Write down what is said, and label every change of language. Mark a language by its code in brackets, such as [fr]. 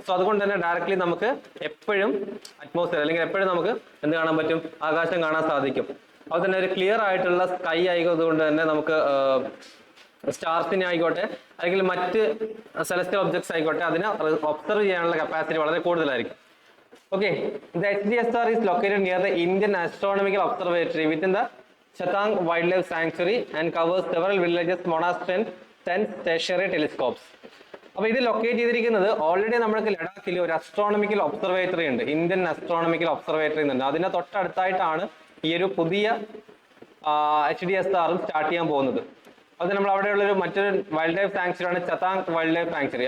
[ml] So അതുകൊണ്ട് തന്നെ directly നമുക്ക് എപ്പോഴും അറ്റ്മോസ്ഫിയർ അല്ലെങ്കിൽ എപ്പോഴും നമുക്ക് എന്ത് കാണാൻ പറ്റും? ആകാശം കാണാൻ സാധിക്കും. അതുപോലെ തന്നെ ഒരു ക്ലിയർ ആയിട്ടുള്ള സ്കൈ ആയതുകൊണ്ട് തന്നെ നമുക്ക് സ്റ്റാർസിനെ ആയിക്കോട്ടെ അല്ലെങ്കിൽ മറ്റ് സെലസ്റ്റിയൽ ഒബ്ജക്ട്സ് ആയിക്കോട്ടെ അതിനെ ഒബ്സർവ് ചെയ്യാനുള്ള കപ്പാസിറ്റി വളരെ കൂടുതലായിരിക്കും. Okay, the [en] HDSR is located near the Indian Astronomical Observatory within the Chatang Wildlife Sanctuary and covers several villages, monasteries and 10 stationary telescopes. [ml] അപ്പൊ ഇത് ലൊക്കേറ്റ് ചെയ്തിരിക്കുന്നത് ഓൾറെഡി നമ്മൾക്ക് ലഡാക്കിൽ ഒരു അസ്ട്രോണമിക്കൽ ഒബ്സർവേറ്ററി ഉണ്ട്, ഇന്ത്യൻ അസ്ട്രോണമിക്കൽ ഒബ്സർവേറ്ററി ഉണ്ട്. അതിന്റെ തൊട്ടടുത്തായിട്ടാണ് ഈ ഒരു പുതിയ HDSR സ്റ്റാർട്ട് ചെയ്യാൻ പോകുന്നത്. അത് നമ്മൾ അവിടെയുള്ള ഒരു മറ്റൊരു വൈൽഡ് ലൈഫ് സാങ്ച്വറി ആണ് ചതാങ് വൈൽഡ് ലൈഫ് സാങ്ച്വറി.